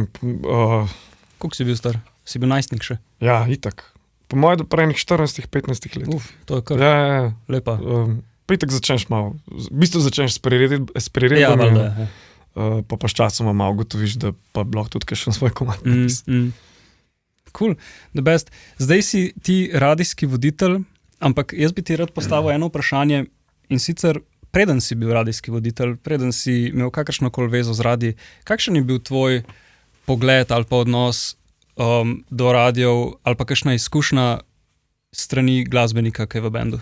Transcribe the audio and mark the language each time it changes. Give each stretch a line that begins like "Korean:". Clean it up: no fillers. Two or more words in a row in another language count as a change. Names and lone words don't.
Slovenian: Koliko si bil star? Si bil najstnik še? Ja, itak. Po mojem, do prejnih 14-15 let. To je kar lepa. Pa itak začneš malo, v bistvu začneš s priredbami, pa s časoma malo gotoviš, da pa bi lahko tudi kakšen svoj komad napisal.
English: Cool, the best.
Slovenian: Zdaj si ti radijski voditelj, ampak jaz bi ti rad postavil eno vprašanje in sicer preden si bil radijski voditelj, preden si imel kakršnokoli vezo z radij, kakšen je bil tvoj pogled ali pa odnos do radijev ali pa kakšna izkušnja strani glasbenika, ki je v bendu?